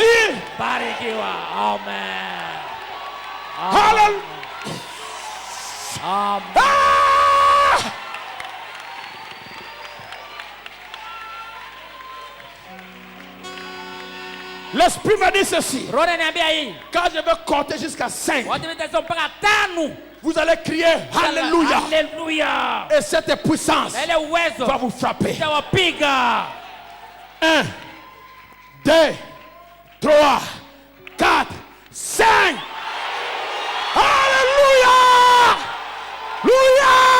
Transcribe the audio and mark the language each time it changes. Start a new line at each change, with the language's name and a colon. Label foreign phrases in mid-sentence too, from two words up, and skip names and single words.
Swahili: Barikiwa. Amen. Hallelujah. Amen.
French: Ah! L'Esprit m'a dit ceci.
Swahili: Roho ananiambia hii.
French: Quand je vais compter jusqu'à 5,
Swahili: Wote nitasoma mpaka 5.
French: vous allez crier Alléluia. Alléluia. Et cette puissance
Swahili: Na ile uwezo
French: va vous frapper.
Swahili: itawapiga.
French: 1, 2, 3, 4, 5. Alléluia. Alléluia.